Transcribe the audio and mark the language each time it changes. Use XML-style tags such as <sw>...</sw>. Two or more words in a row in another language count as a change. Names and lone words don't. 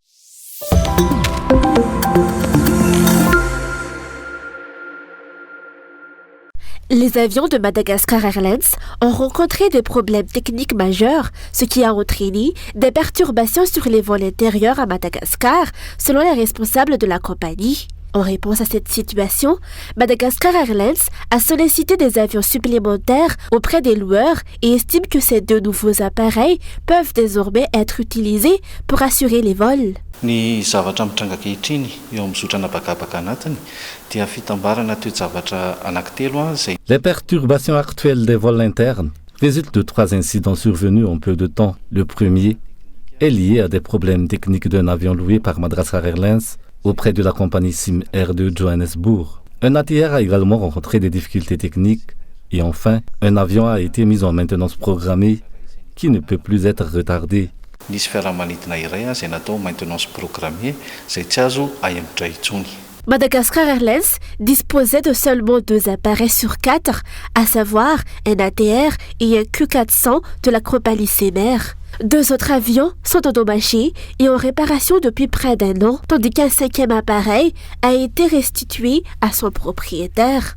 <fr>Les avions de Madagascar Airlines ont rencontré des problèmes techniques majeurs, ce qui a entraîné des perturbations sur les vols intérieurs à Madagascar, selon les responsables de la compagnie. En réponse à cette situation, Madagascar Airlines a sollicité des avions supplémentaires auprès des loueurs et estime que ces deux nouveaux appareils peuvent désormais être utilisés pour assurer les vols.</fr> <mg>Ny zavatra mitranga ankehitriny eo amin'ny zotrana bakabaka anatiny dia fitambarana toe-javatra anankitelo zay.</mg> <fr>Les perturbations actuelles des vols internes résultent de 3 incidents survenus en peu de temps. Le premier est lié à des problèmes techniques d'un avion loué par Madagascar Airlines auprès de la compagnie Sim Air de Johannesburg. Un ATR a également rencontré des difficultés techniques et enfin, un avion a été mis en maintenance programmée qui ne peut plus être retardé.</fr> <mg>Nisy fiaramanidina iray izay natao</mg> <fr>maintenance programmée</fr> <mg>izay tsy azo aembotra intsony.</mg> <fr>Madagascar Airlines disposait de seulement 2 appareils sur 4, à savoir un ATR et un Q400 de la compagnie Semer. 2 autres avions sont endommagés et en réparation depuis près d'1 an, tandis qu'un 5e appareil a été restitué à son propriétaire.</fr>